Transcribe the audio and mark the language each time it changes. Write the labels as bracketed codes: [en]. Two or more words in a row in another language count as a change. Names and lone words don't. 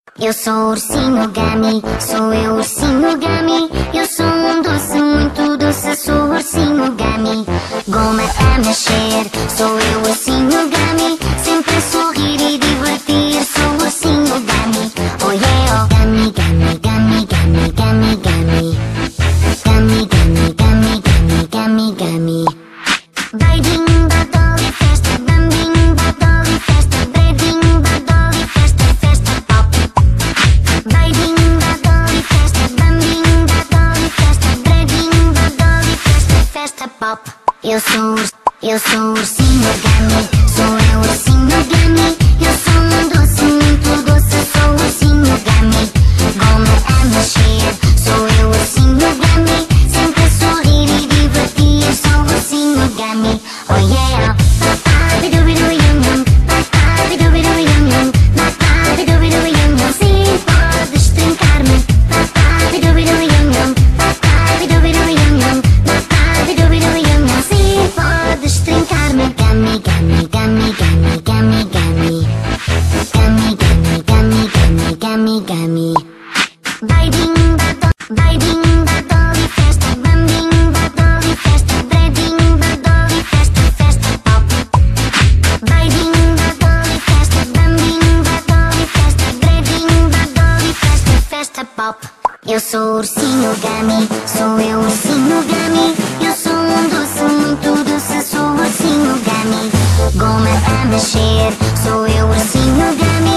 [pt] Eu sou o ursinho Gummy, sou eu o ursinho Gummy. Eu sou um doce, muito doce, sou o ursinho Gummy. Goma a mexer, sou eu o ursinho Gummy. Sempre a sorrir e divertir, sou o ursinho Gummy. [en] Oh yeah, [pt] oh Gummy, Gummy, Gummy, Gummy, Gummy, Gummy. Gummy, Gummy, Gummy, Gummy, Gummy, Gummy. Beijinho da Dolly, festa, bambinho da Dolly, festa, beijinho da Dolly, festa, festa pop. Beijinho da Dolly, festa, bambinho da Dolly, festa, beijinho da Dolly, festa, festa pop. Eu sou o ursinho Gummy, sou eu o ursinho Gummy. Eu sou um doce, muito doce, sou o ursinho Gummy. Goma a mexer, sou eu o ursinho Gummy. Sempre a sorrir e divertir, sou o ursinho Gummy. [en] Oh yeah! Ba-ba-bi-du-bi-du-yum-yum, ba-ba-bi-du-bi-du-yum-yum, ba-ba-bi-du-bi-du-yum-yum. [pt] Sim, podes trincar-me. Ba-ba-bi-du-bi-du-yum-yum, ba-ba-bi-du-bi-du-yum-yum, ba-ba-bi-du-bi-du-yum-yum. Sim, podes trincar-me. Gummy, Gummy, Gummy, Gummy, Gummy, Gummy. Gummy, Gummy, Gummy, Gummy, Gummy, Gummy. Beijinho da Dolly, festa, bambinho da Dolly, festa, beijinho da Dolly, festa, festa pop. Beijinho da Dolly, festa, bambinho da Dolly, festa, beijinho da Dolly, festa, festa pop. Eu sou o ursinho Gummy, sou eu o ursinho Gummy. Eu sou um doce, muito doce, sou o ursinho Gummy. Goma a mexer, sou eu o ursinho Gummy.